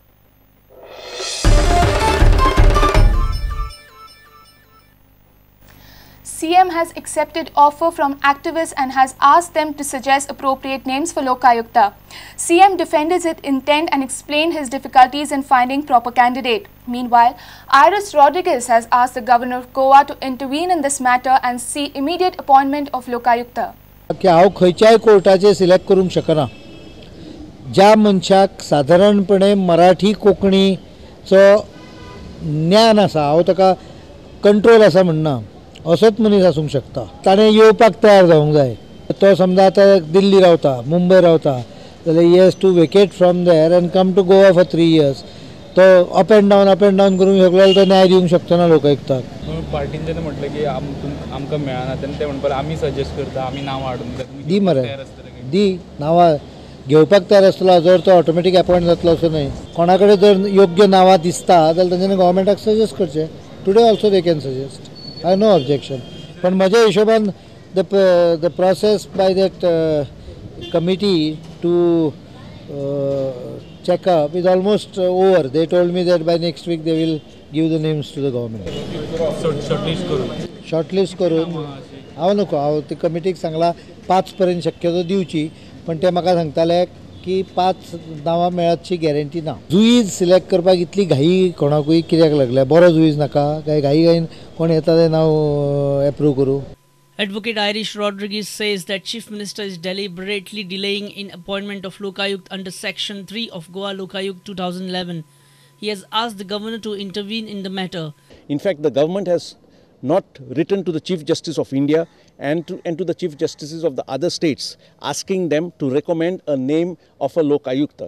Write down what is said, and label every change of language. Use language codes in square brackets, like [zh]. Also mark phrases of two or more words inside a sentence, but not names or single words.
[en] CM has accepted offer from activists and has asked them to suggest appropriate names for Lokayukta. CM defended its intent and explained his difficulties in finding proper candidate. Meanwhile, Iris Rodriguez has asked the governor of Goa to intervene in this matter and see immediate appointment of Lokayukta. [kok] हांव खंयच्याय कोर्टाचे सिलेक्ट करूंक शकना. ज्या मनशाक साधारणपणे मराठी कोंकणीचो ज्ञान आसा, हांव ताका कंट्रोल आसा म्हणना, असोच मनीस आसूंक शकता. ताणें येवपाक तयार जावंक जाय. तो समजा आतां दिल्ली रावता, मुंबय रावता, जाल्यार [en] he has to vacate from there and come to Goa for 3 years. [kok] तो अप एंड डावन करूंक शकलो जाल्यार तो न्याय दिवंक शकतो ना लोकायुक्ताक. पार्टीन जेन्ना म्हटलें की आमकां मेळना तेन्ना ते म्हणपाक आमी सजेस्ट करता, आमी नांवां हाडून दी मरे दी नांवां घेवपाक तयार आसतलो. जर तो [en] automatic appoint [kok] जातलो असो न्हय. कोणा कडेन जर योग्य नांवां दिसता जाल्यार तांच्यानी गव्हर्मेंटाक सजेस्ट करचें. [en] Today also they can suggest. I have no objection. [kok] पण म्हज्या हिशोबान [en] the process by that committee to check up is almost over. They told me that by next week they will give the names to the government. [kok] Shortlist करून हांव नको. हांव ती कमिटीक सांगला 5 पर्यंत शक्यतो दिवची, पण ते म्हाका सांगताले की 5 नांवां मेळतची गॅरंटी ना. [en] judge select [kok] करपाक इतली घाई कोणाकूय कित्याक लागल्या? बरो जुईज नाका काय? घाईन कोण येता तें नांव एप्रूव करूं? [en] Advocate Irish Rodriguez says that Chief Minister is deliberately delaying in appointment of Lokayukt under Section 3 of Goa Lokayukt 2011. He has asked the governor to intervene in the matter. In fact, the government has not written to the Chief Justice of India and to the Chief Justices of the other states, asking them to recommend a name of a Lokayukta.